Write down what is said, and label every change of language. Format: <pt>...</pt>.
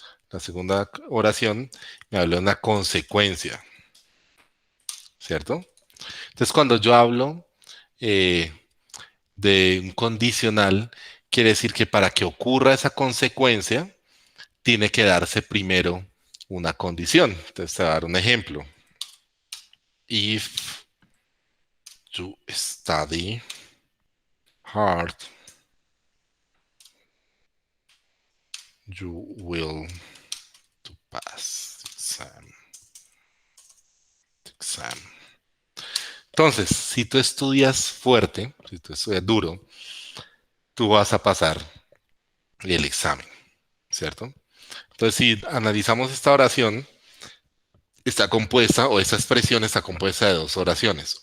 <es>La segunda oración me habla de una consecuencia, ¿cierto? Entonces, cuando yo hablo eh, de un condicional, quiere decir que para que ocurra esa consecuencia, tiene que darse primero una condición. Entonces, te voy a dar un ejemplo.</es> <en>If you study hard, you will to pass exam.</en> <es>Entonces, si tú estudias fuerte, si tú estudias duro, tú vas a pasar el examen, ¿cierto? Entonces, si analizamos esta oración, está compuesta, o esta expresión está compuesta de 2 oraciones.</es>